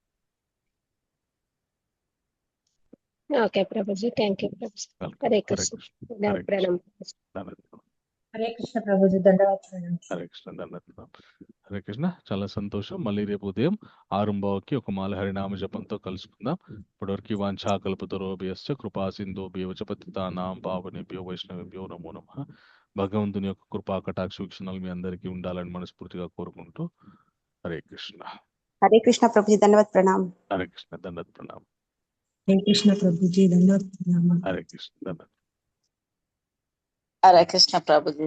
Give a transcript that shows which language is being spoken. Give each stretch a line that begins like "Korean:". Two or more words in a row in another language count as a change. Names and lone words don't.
Telugu: ఓకే ప్రభుజీ,
English: thank you
Telugu: ప్రభుజీ. హరే కృష్ణ. ప్రణామం. హరే కృష్ణ ప్రభుజీ, ధన్యవాదాలు. హరే కృష్ణ. ధన్యవాదాలు. హరే కృష్ణ. చాలా సంతోషం. మళ్ళీ రేపు ఉదయం 6:15కి ఒక మాల హరినామ జపంతో కలుసుకుందాం.
Sanskrit: ఇప్పటివరకు వాంఛా కల్పతరోభ్యశ్చ కృపా సింధోభ్యో చ పతితానాం పావనేభ్యో వైష్ణవేభ్యో నమో నమః.
Telugu: భగవంతుని యొక్క కృపా కటాక్ష వీక్షణలు మీ అందరికీ ఉండాలని మనస్ఫూర్తిగా కోరుకుంటూ హరే కృష్ణ. హరే కృష్ణ ప్రభుజీ, ధన్యవాద ప్రణామం. హరే కృష్ణ. ధన్యవాద ప్రణామం. హరే కృష్ణ ప్రభుజీ, ధన్యవాద ప్రణామం. హరే కృష్ణ. ధన్యవాద. హరే కృష్ణ ప్రభుజీ, ధన్యవాదాలు.